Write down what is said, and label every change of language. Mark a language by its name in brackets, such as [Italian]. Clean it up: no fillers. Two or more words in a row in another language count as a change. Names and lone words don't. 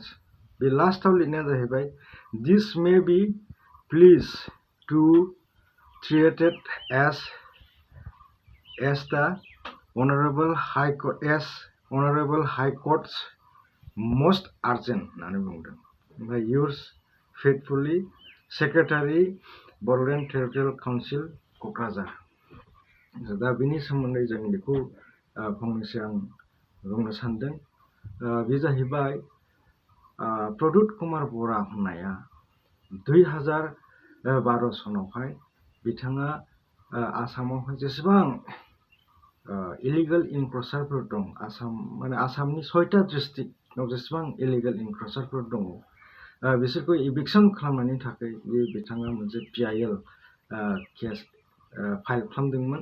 [Bodo] बे लास्टाव लिरनाया जाहैबाय [English] this may be please to treated as the Honorable High Court's most urgent [Bodo] होननानै बुंदों। ओमफ्राय [English] yours faithfully Secretary [Bodo] बड'लेण्ड टेरिटरियेल काउन्सिल क'क्राझार। दा बिनि सोमोन्दै जों बेखौ फंनैसो आं बुंनो सानदों। बे जाहैबाय प्रदुत कुमार बरा होननाया 2012 सनावहाय बिथाङा आसामावहाय जेसेबां [English] illegal encroachers [Bodo] दं, माने आसामनि 6टा डिस्ट्रिक्टआव जेसेबां [English] illegal encroachers [Bodo] दङ बिसोरखौ इभिक्सन खालामनायनि थाखाय बिथाङा मोनसे [English] PIL case file [Bodo] खालामदोंमोन।